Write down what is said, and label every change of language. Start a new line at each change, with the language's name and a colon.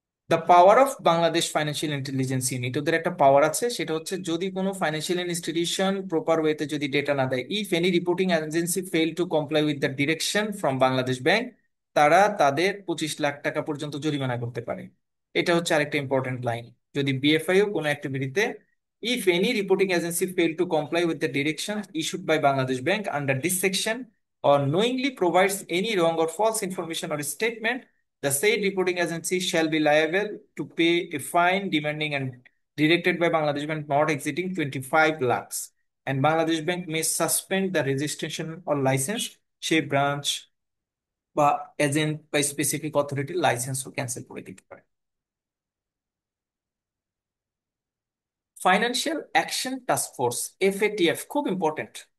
Bangla: The power of Bangladesh financial intelligence unit, ওদের একটা পাওয়ার আছে, সেটা হচ্ছে যদি কোনো ফাইন্যান্সিয়াল ইনস্টিটিউশন প্রপার ওয়েতে যদি ডেটা না দেয়,
English: if any reporting agency fail to comply with the direction from Bangladesh Bank,
Bangla: তারা তাদের 25 লাখ টাকা পর্যন্ত জরিমানা করতে পারে। এটা হচ্ছে আরেকটা ইম্পর্টেন্ট লাইন। যদি বিএফআইও কোনো অ্যাক্টিভিটিতে,
English: If any reporting agency fail to comply with the direction issued by Bangladesh Bank under this section or knowingly provides any wrong or false information or statement, the said reporting agency shall be liable to pay a fine demanding and directed by Bangladesh Bank not exceeding 25 lakhs. And Bangladesh Bank may suspend the registration or license,
Bangla: সেই branch বা agent বা specific authority লাইসেন্সও cancel করে দিতে পারে। Financial action task force, FATF, খুব important.